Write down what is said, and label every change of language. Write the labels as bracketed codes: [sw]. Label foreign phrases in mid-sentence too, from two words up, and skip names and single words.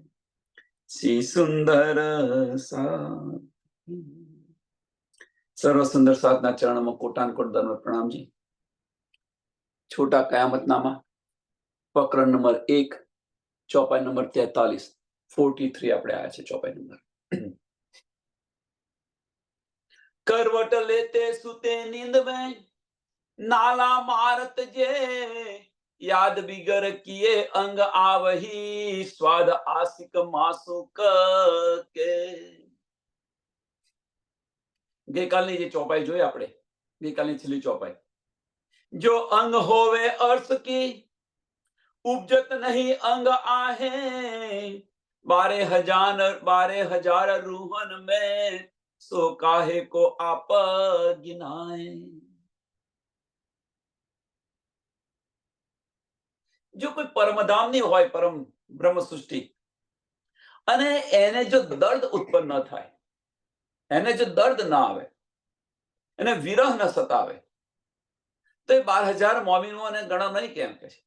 [gu] શ્રી સુંદર સાથ કી જય. સર્વ સુંદર સાધના ચરણમાં કોટાન કોટ દંડવત પ્રણામજી. છોટા કયામતનામા પ્રકરણ નંબર 1, ચોપાઈ નંબર 43, 43 આપણે આયા છે ચોપાઈ નંબર. [hi] करवट लेते सुते नींद में नाला मारत जे याद बिगर किए अंग आवही स्वाद आशिक मासुक के. [gu] ગઈકાલની જે ચોપાઈ જોઈ આપણે, ગઈકાલની છેલ્લી ચોપાઈ, [hi] जो अंग होवे अर्थ की उपजत नहीं अंग आहे 12,000 रूहन में सो काहे को आप गिनाए. [gu] જો કોઈ પરમધામની હોય, પરમ બ્રહ્મ સૃષ્ટિ, અને એને જો દર્દ ઉત્પન્ન ન થાય, એને જો દર્દ ના આવે, એને વિરહ ન સતાવે, તો એ 12,000 મોમિનોને ગણો નહીં કેમ કે છે?